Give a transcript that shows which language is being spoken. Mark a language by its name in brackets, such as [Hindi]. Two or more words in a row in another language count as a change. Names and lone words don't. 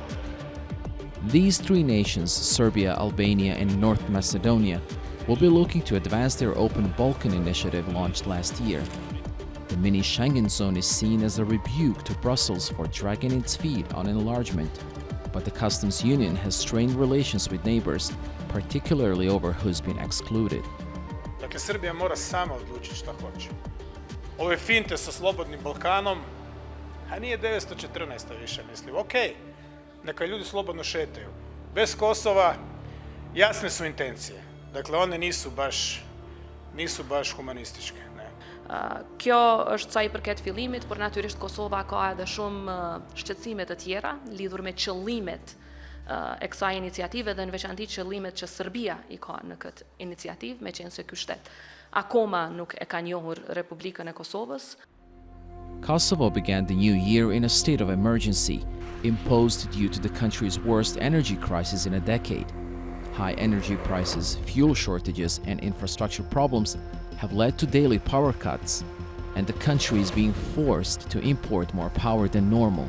[English] These three nations, Serbia, Albania, and North Macedonia, will be looking to advance their Open Balkan initiative launched last year. The mini Schengen zone is seen as a rebuke to Brussels for dragging its feet on enlargement, but the customs union has strained relations with neighbors, particularly over who's been excluded. [Serbian] Dakle, Srbija mora sama odlučiti šta hoće. Ove finte sa slobodnim Balkanom, a nije 914. više, mislim, okej. Neka ljudi slobodno šetaju. Bez Kosova jasne su intencije. Dakle, one nisu baš humanističke. [Albanian] Kjo është sa I përket fillimit, por natyrisht Kosova ka edhe shumë shqetësime të tjera lidhur me qëllimet e kësaj iniciative dhe në veçanti qëllimet që Serbia I ka në këtë iniciativë, me qenë se ky shtet akoma nuk e ka njohur Republikën e Kosovës. [English] Kosovo began the new year in a state of emergency, imposed due to the country's worst energy crisis in a decade. High energy prices, fuel shortages, and infrastructure problems have led to daily power cuts, and the country is being forced to import more power than normal.